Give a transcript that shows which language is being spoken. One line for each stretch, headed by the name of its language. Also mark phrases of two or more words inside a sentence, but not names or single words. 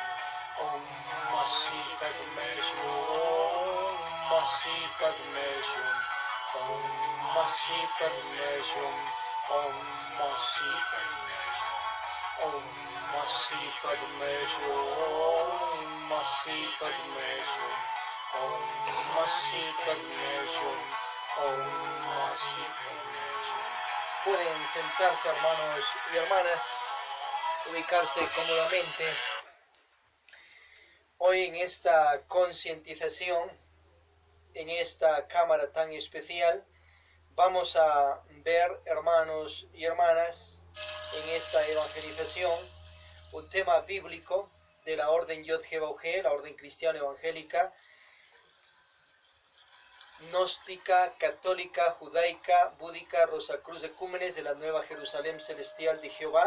Sanskrit: Om Masi Padme Hum, Masi Padme Hum, Om Masi Padme Hum, Om Masi Padme Hum, Om Masi Padme Hum, Masi Padme Hum, Om Masi Padme Hum, Om Masi Padme Hum.
Spanish: Pueden sentarse, hermanos y hermanas, ubicarse cómodamente. Hoy en esta concientización, en esta cámara tan especial, vamos a ver, hermanos y hermanas, en esta evangelización, un tema bíblico de la orden Yod-He Bauhe, la orden cristiana evangélica, gnóstica, católica, judaica, búdica, Rosacruz Ecúmenes de la Nueva Jerusalén Celestial de Jehová.